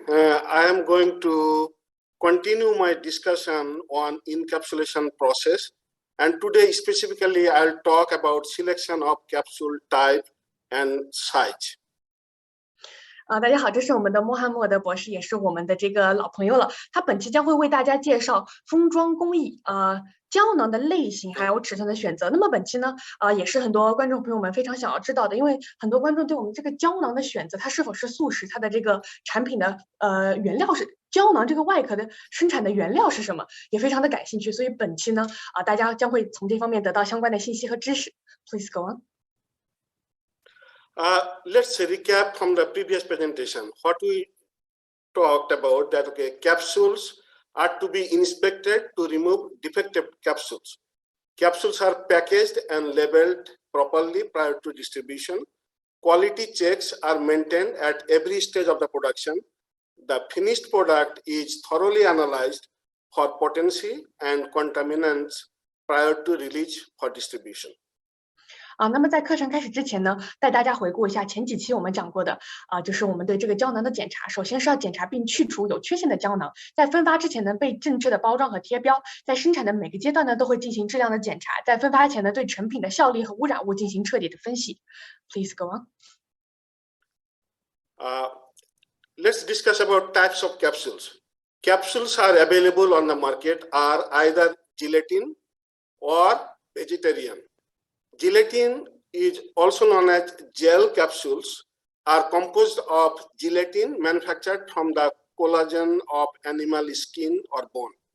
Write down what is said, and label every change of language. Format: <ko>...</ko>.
<en>I am going to continue my discussion on encapsulation process, and today specifically I'll talk about selection of capsule type and size.</en> <zh>大家好，这是我们的穆罕默德博士，也是我们的这个老朋友了。他本期将会为大家介绍封装工艺，胶囊的类型还有尺寸的选择。那么本期呢，也是很多观众朋友们非常想要知道的，因为很多观众对我们这个胶囊的选择，它是否是素食，它的这个产品的原料是胶囊这个外壳的生产的原料是什么，也非常的感兴趣。所以本期呢，大家将会从这方面得到相关的信息和知识。</zh> <en>Please go on. Let's recap from the previous presentation. What we talked about that capsules are to be inspected to remove defective capsules. Capsules are packaged and labeled properly prior to distribution. Quality checks are maintained at every stage of the production. The finished product is thoroughly analyzed for potency and contaminants prior to release for distribution.</en> <zh>那么在课程开始之前呢，带大家回顾一下前几期我们讲过的就是我们对这个胶囊的检查。首先是要检查并去除有缺陷的胶囊，在分发之前呢被正制的包装和贴标，在生产的每个阶段呢都会进行质量的检查，在分发前呢对成品的效力和污染物进行彻底的分析。</zh> <en>Please go on. let's discuss about types of capsules. Capsules are available on the market are either gelatin or vegetarian. Gelatin is also known as gel capsules are composed of gelatin manufactured from the collagen of animal skin or bone.</en>